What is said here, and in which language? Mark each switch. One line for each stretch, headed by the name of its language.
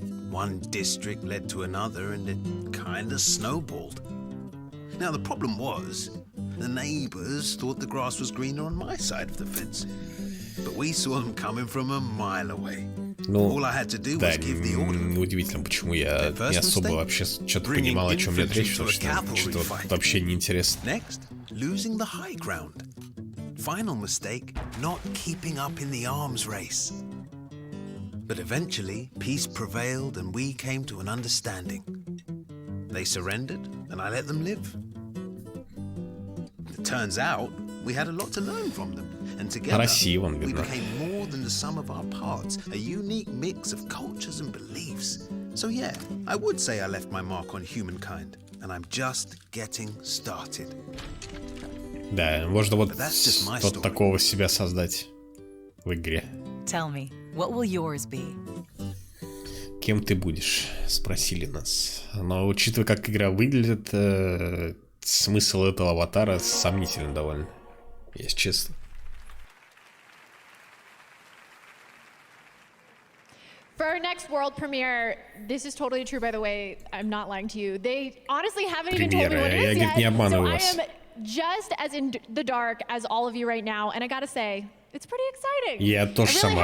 English: One district led to another and it kind of snowballed. Now the problem was, the neighbors thought the grass was greener on my side of the fence. But we saw them coming from a mile away. All I had to do was give the order.
Russian: Удивительно, почему я не особо вообще что-то понимал, о чем идет речь, потому что вообще не интересно.
English: Next, losing the high ground. Final mistake, not keeping up in the arms race. But eventually, peace prevailed and we came to an understanding. They surrendered and I let them live. It turns out, we had a lot to learn from them. And together, we became more than the sum of our parts, a unique mix of cultures and beliefs. So yeah, I would say I left my mark on humankind, and I'm just getting started.
Russian: Да, можно вот такого себя создать в игре.
English: Tell me, what will yours be?
Russian: Кем ты будешь? Спросили нас. Но учитывая, как игра выглядит, смысл этого аватара сомнительный довольно, если честно.
English: For our next world premiere, this is totally true, by the way. I'm not lying to you. They honestly haven't even told me what it is yet. So I am just as in the dark as all of you right now, and I gotta say, it's pretty exciting.
Russian: Я тоже сама